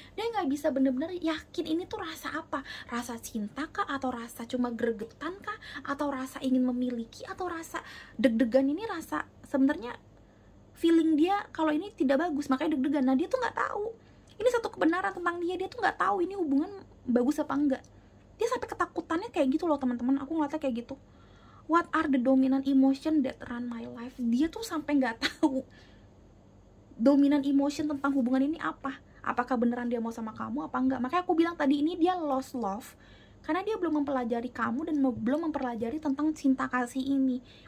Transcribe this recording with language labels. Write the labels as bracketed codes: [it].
[id] Dia nggak bisa bener-bener yakin ini tuh rasa apa, rasa cinta kah, atau rasa cuma gregetan kah, atau rasa ingin memiliki, atau rasa deg-degan. Ini rasa sebenarnya feeling dia kalau ini tidak bagus, makanya deg-degan. Nah dia tuh nggak tahu. Ini satu kebenaran tentang dia tuh nggak tahu ini hubungan bagus apa enggak. Dia sampai ketakutannya kayak gitu loh teman-teman. Aku ngeliatnya kayak gitu. [en] What are the dominant emotion that run my life? [id] Dia tuh sampai nggak tahu dominan emotion tentang hubungan ini apa. Apakah beneran dia mau sama kamu apa enggak. Makanya aku bilang tadi ini dia [en] lost love, [id] karena dia belum mempelajari kamu dan belum mempelajari tentang cinta kasih ini.